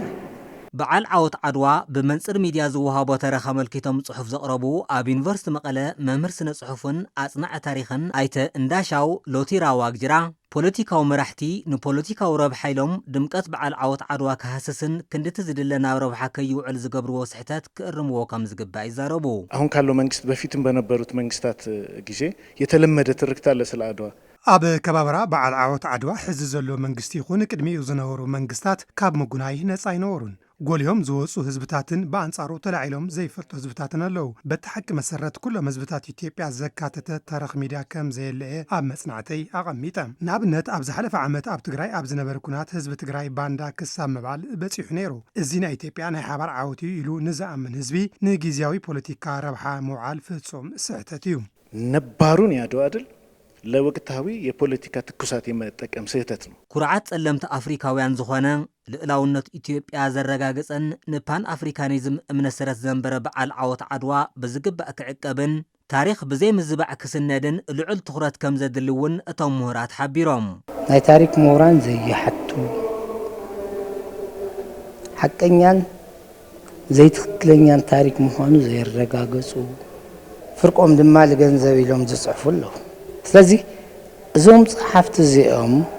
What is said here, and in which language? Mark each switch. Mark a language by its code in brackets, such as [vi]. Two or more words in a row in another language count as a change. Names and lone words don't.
[ti] በዓል ዓወት ዓድዋ ብመንጽር ሚድያ ዝወሃቦ ተረኸ መልኪቶም ጽሑፍ ዘቕረቡ ኣብ ዩኒቨርሲቲ መቐለ መምህር ስነ ጽሑፍን ኣጽናዕ ታሪኽን ኣይተ እንዳሻው ሎቲራ ዋግጅራ ፖለቲካዊ መራሕቲ ንፖለቲካዊ ረብሓ ኢሎም ድምቀት በዓል ዓወት ዓድዋ ክሃስስን ክንድቲ ዝድለ ናብ ረብሓ ከይውዕል ዝገብርዎ ስሕተት ክእርምዎ ከም ዝግባእ ይዛረቡ። [am] አሁን ካለው መንግስት በፊትም በነበሩት መንግስታት ጊዜ የተለመደ ትርክት አለ ስለ አድዋ [ti] ኣብ ከባብራ በዓል ዓወት ዓድዋ ሕዚ ዘሎ መንግስቲ ይኹን ቅድሚኡ ዝነበሩ መንግስታት ካብ ምጉናይ ነፃ ይነበሩን ጎልዮም ዝወፁ ህዝብታትን በአንጻሩ ተላዒሎም ዘይፈልጡ ህዝብታትን ኣለው። በቲ ሓቂ መሰረት ኩሎም ህዝብታት ኢትዮጵያ ዘካተተ ታሪኽ ሚድያ ከም ዘየለየ ኣብ መጽናዕተይ ኣቐሚጠ። ንኣብነት ኣብ ዝሓለፈ ዓመት ኣብ ትግራይ ኣብ ዝነበረ ኩናት ህዝቢ ትግራይ ባንዳ ክሳብ ምባል በፂሑ ነይሩ። እዚ ናይ ኢትዮጵያ ናይ ሓባር ዓወት እዩ ኢሉ ንዝኣምን ህዝቢ ንጊዜያዊ ፖለቲካ ረብሓ ምውዓል ፍጹም ስሕተት እዩ። [am] ነባሩን ያድዋ ድል ለወቅታዊ የፖለቲካ ትኩሳት የመጠቀም ስህተት ነው። [ti] ኩርዓት ጸለምቲ አፍሪካውያን ዝኾነ ልዕላውነት ኢትዮጵያ ዘረጋግፀን ንፓን አፍሪካኒዝም እምነሰረት ዘንበረ በዓል ዓወት ዓድዋ ብዝግባእ ክዕቀብን ታሪክ ብዘይ ምዝባዕ ክስነድን ልዑል ትኹረት ከም ዘድልውን እቶም ምሁራት ሓቢሮም ናይ ታሪክ ምሁራን ዘይሓቱ ሓቀኛን ዘይትክክለኛን ታሪክ ምዃኑ ዘይረጋገጹ ፍርቆም ድማ ለገንዘብ ኢሎም ዝጽሕፉ ኣለዉ። ስለዚህ እዞም ጸሓፍቲ እዚኦም